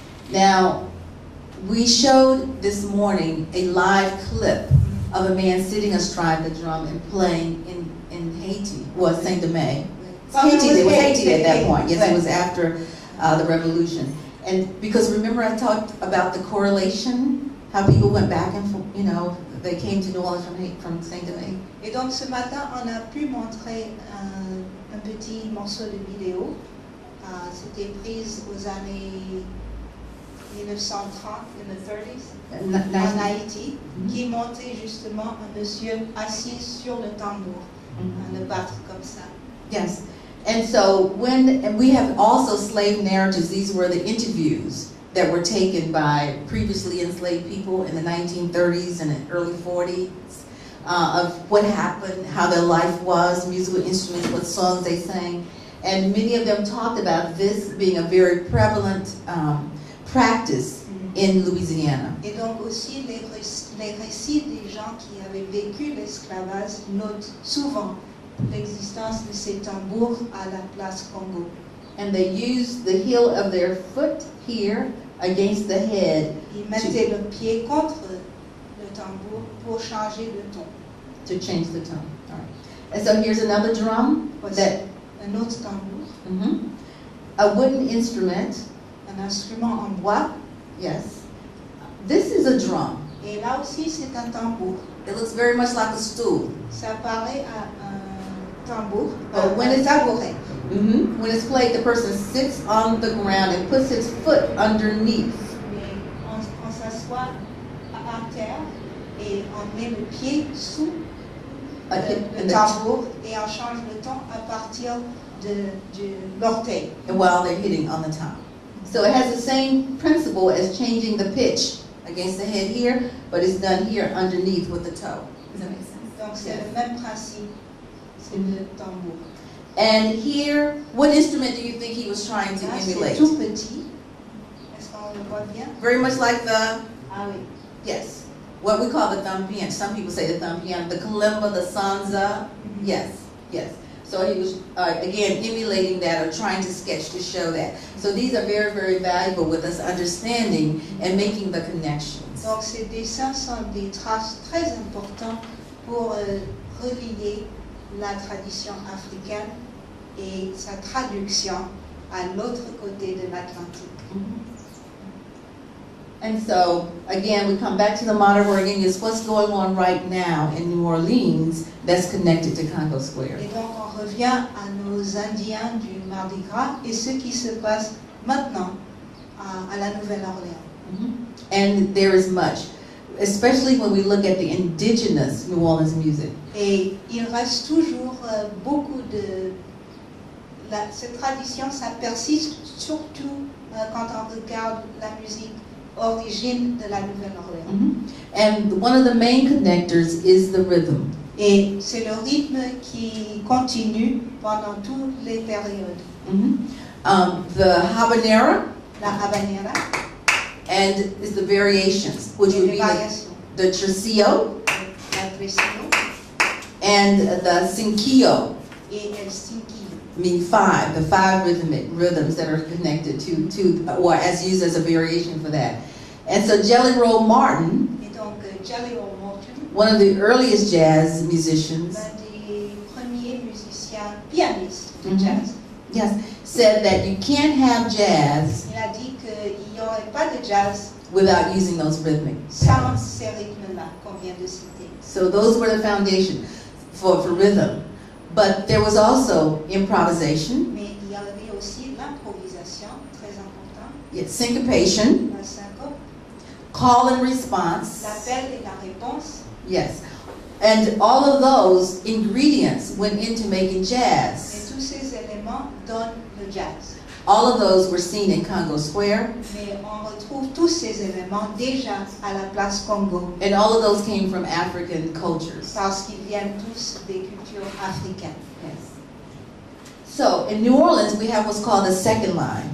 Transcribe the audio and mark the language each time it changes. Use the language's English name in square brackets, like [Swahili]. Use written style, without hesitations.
[English] Now, we showed this morning a live clip of a man sitting astride the drum and playing in Haiti, well, Saint-Domingue. It was Haiti at that point. Yes, it was after the revolution. And because remember I talked about the correlation, how people went back and forth you know, they came to New Orleans from Saint-Denis. [French] Et donc ce matin, on a pu montrer un petit morceau de vidéo. C'était prise aux années 1930, [English] in the 30s, [French] en Haïti, qui montait justement un monsieur assis sur le tambour, le battre comme ça. [English] Yes. And so and we have also slave narratives. These were the interviews that were taken by previously enslaved people in the 1930s and the early 40s of what happened, how their life was, musical instruments, what songs they sang. And many of them talked about this being a very prevalent practice in Louisiana. [French] Et donc aussi les récits des gens qui avaient vécu l'esclavage notent souvent l'existence de ces tambours à la place Congo. [English] And they used the heel of their foot here against the head. [French] Ils mettaient le pied contre le tambour pour changer de ton. [English] To change the tone. All right. And so here's another drum. [French] Voici un autre tambour. [English] A wooden instrument. [French] Un instrument en bois. [English] Yes. This is a drum. [French] Et là aussi c'est un tambour. [English] It looks very much like a stool. [French] Ça paraît à un tambour. [English] But when it's [French] tabouret. [English] When it's played, the person sits on the ground and puts his foot underneath. [French] Mais on s'assoit à terre et on met le pied sous le tambour et on change le ton à partir de l'orteil. [English] While they're hitting on the top. So it has the same principle as changing the pitch against the head here, but it's done here underneath with the toe. Does that make sense? [French] Donc c'est le même principe, c'est le tambour. [English] And here, what instrument do you think he was trying to emulate? [French] C'est tout petit. Est-ce qu'on le voit bien? [English] Very much like the, [French] Ah oui. [English] yes, what we call the thumb piano. Some people say the thumb piano, the kalimba, the sanza. Yes, yes. So he was, again, emulating that or trying to sketch to show that. So these are very, very valuable with us understanding and making the connections. [French] Donc ces dessins sont des traces très importantes pour relier la tradition africaine et sa traduction à l'autre côté de l'Atlantique. [English] And so, again, we come back to the modern wording is what's going on right now in New Orleans that's connected to Congo Square. [French] Et donc on revient à nos Indiens du Mardi Gras et ce qui se passe maintenant à la Nouvelle-Orléans. [English] And there is much, especially when we look at the indigenous New Orleans music. [French] Et il reste toujours beaucoup de... cette tradition, ça persiste surtout quand on regarde la musique origine de la Nouvelle-Orléans. [English] And one of the main connectors is the rhythm. [French] Et c'est le rythme qui continue pendant toutes les périodes. [English] The habanera. [French] La habanera. [English] And is the variations, which would be the tresillo. [French] La tresillo. [English] And the cinquillo. [French] Et el cinquillo. [English] Mean five, the five rhythms that are connected to or as used as a variation for that. And so Jelly Roll Martin, [French] et donc, Jelly Roll Martin, [English] one of the earliest jazz musicians, [French] l'un des premiers musiciens pianistes de jazz, [English] yes, said that you can't have jazz [French] il a dit qu'il n'y aurait pas de jazz [English] without using those rhythmic [French] sans [English] patterns. [French] ces rythmes-là qu'on vient de citer. [English] So those were the foundation for rhythm. But there was also improvisation. [French] Mais il y avait aussi l'improvisation, très important. [English] Yes, syncopation. [French] La syncope. [English] Call and response. [French] L'appel et la réponse. [English] Yes. And all of those ingredients went into making [French] Et [English] jazz. [French] tous ces éléments donnent le jazz. [English] All of those were seen in Congo Square. [French] Mais on retrouve tous ces éléments déjà à la place Congo. [English] And all of those came from African cultures. [French] Parce qu'ils viennent tous des cultures africaines. [English] Yes. So in New Orleans, we have what's called the second line.